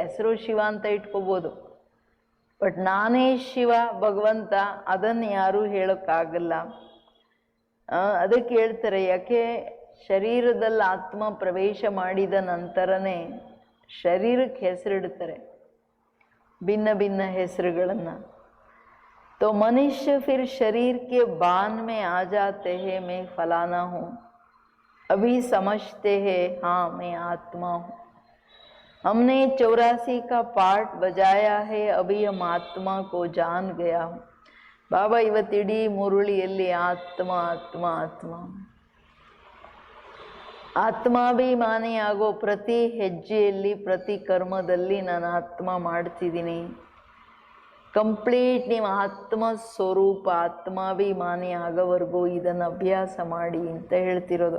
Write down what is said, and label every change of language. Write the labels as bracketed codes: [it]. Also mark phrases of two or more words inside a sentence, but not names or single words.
[kn] ಹೆಸರು ಶಿವ ಅಂತ ಇಟ್ಕೋಬೋದು, ಬಟ್ ನಾನೇ ಶಿವ ಭಗವಂತ ಅದನ್ನು ಯಾರೂ ಹೇಳೋಕ್ಕಾಗಲ್ಲ. ಅದಕ್ಕೆ ಹೇಳ್ತಾರೆ, ಯಾಕೆ ಶರೀರದಲ್ಲಿ ಆತ್ಮ ಪ್ರವೇಶ ಮಾಡಿದ ನಂತರನೇ ಶರೀರಕ್ಕೆ ಹೆಸರಿಡ್ತಾರೆ, ಭಿನ್ನ ಭಿನ್ನ ಹೆಸರುಗಳನ್ನು. [hi] तो मनुष्य फिर शरीर के बांध में आ जाते हैं, मैं फलाना हूँ, अभी समझते हैं हाँ मैं आत्मा हूँ. हमने 84 का पाठ बजाया है, अभी हम आत्मा को जान गया हूँ. [kn] बाबा ಇವತ್ತಿಡೀ ಮುರುಳಿಯಲ್ಲಿ ಆತ್ಮ ಆತ್ಮ ಆತ್ಮ ಆತ್ಮಾಭಿಮಾನಿ ಆಗೋ ಪ್ರತಿ ಹೆಜ್ಜೆಯಲ್ಲಿ ಪ್ರತಿ ಕರ್ಮದಲ್ಲಿ ನಾನು ಆತ್ಮ ಮಾಡ್ತಿದ್ದೀನಿ. ಕಂಪ್ಲೀಟ್ ನೀವು ಆತ್ಮ ಸ್ವರೂಪ ಆತ್ಮಾಭಿಮಾನಿ ಆಗೋವರೆಗೂ ಇದನ್ನು ಅಭ್ಯಾಸ ಮಾಡಿ ಅಂತ ಹೇಳ್ತಿರೋದು.